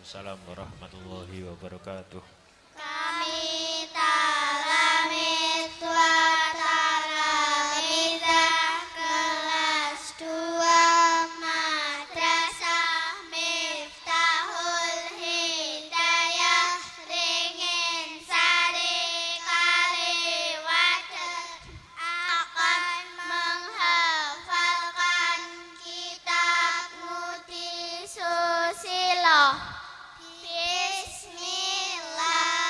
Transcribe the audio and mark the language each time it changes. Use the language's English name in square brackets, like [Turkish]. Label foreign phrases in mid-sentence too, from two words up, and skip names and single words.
[Arabic] وعليكم السلام ورحمة الله وبركاته. [Indonesian] Kami [Arabic] تلاميذ وتلاميذة [Indonesian] kelas 2 Madrasah Miftahul Hidayah Ringin Sari Kaliwates akan menghafalkan kitab Muti Susilo. [Arabic] Bismillah.